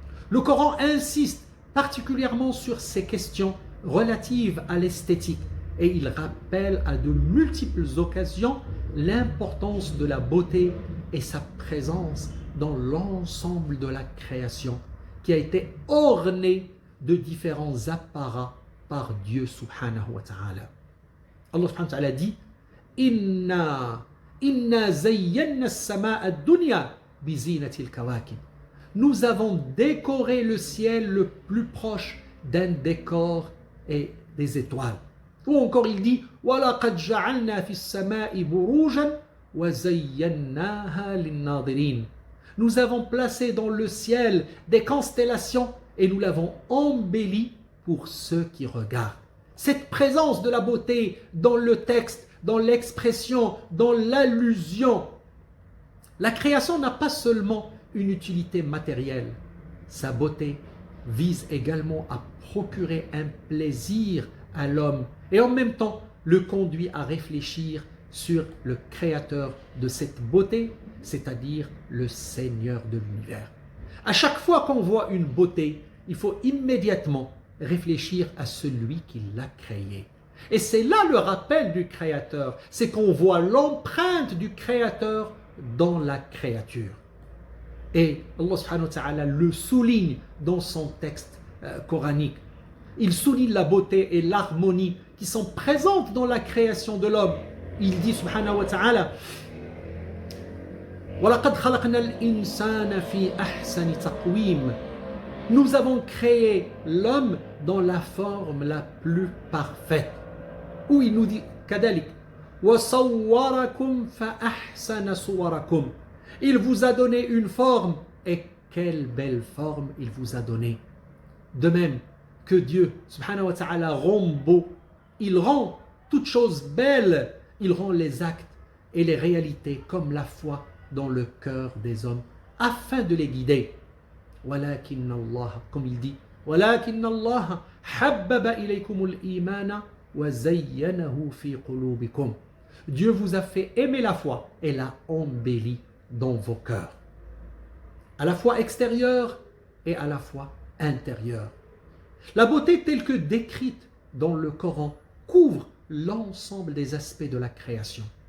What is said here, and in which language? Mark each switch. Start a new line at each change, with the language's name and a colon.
French: Le Coran insiste particulièrement sur ces questions relatives à l'esthétique et il rappelle à de multiples occasions l'importance de la beauté et sa présence dans l'ensemble de la création qui a été ornée de différents apparats par Dieu
Arabic: subhanahu wa ta'ala. Allah subhanahu wa ta'ala
French: dit
Arabic: Inna zayyanna as-sama'a ad-dunya bi zinatil kawakib.
French: Nous avons décoré le ciel le plus proche d'un décor et des étoiles. Ou encore il dit
Arabic: وَلَقَدْ جَعَلْنَا فِي السَّمَاءِ بُرُوجًا وَزَيَّنَّاهَا لِلنَّاظِرِينَ.
French: Nous avons placé dans le ciel des constellations et nous l'avons embelli pour ceux qui regardent. Cette présence de la beauté dans le texte, dans l'expression, dans l'allusion. La création n'a pas seulement une utilité matérielle. Sa beauté vise également à procurer un plaisir à l'homme et en même temps le conduit à réfléchir sur le créateur de cette beauté, c'est-à-dire le Seigneur de l'univers. À chaque fois qu'on voit une beauté, il faut immédiatement réfléchir à celui qui l'a créée. Et c'est là le rappel du Créateur, c'est qu'on voit l'empreinte du Créateur dans la créature. Et Allah
Arabic: subhanahu wa ta'ala
French: le souligne dans son texte coranique. Il souligne la beauté et l'harmonie qui sont présentes dans la création de l'homme. Il dit
Arabic: subhanahu wa ta'ala وَلَقَدْ خَلَقْنَا الْإِنسَانَ فِي أَحْسَنِ تَقْوِيمٍ.
French: Nous avons créé l'homme dans la forme la plus parfaite. Où il nous dit
Arabic: كَذَلِكَ وَصَوَّرَكُمْ فَأَحْسَنَ صُوَرَكُمْ.
French: Il vous a donné une forme et quelle belle forme il vous a donné. De même que Dieu
Arabic: subhanahu wa ta'ala
French: rend beau, il rend toutes choses belles, il rend les actes et les réalités comme la foi dans le cœur des hommes afin de les guider.
Arabic: وَلَكِنَّ اللَّهَ,
French: comme il dit
Arabic: وَلَكِنَّ اللَّهَ حَبَّبَ إِلَيْكُمُ الْإِيمَانَ وَزَيَّنَهُ فِي قُلُوبِكُمْ.
French: Dieu vous a fait aimer la foi et l'a embellie dans vos cœurs. À la fois extérieure et à la fois intérieure. La beauté telle que décrite dans le Coran couvre l'ensemble des aspects de la création.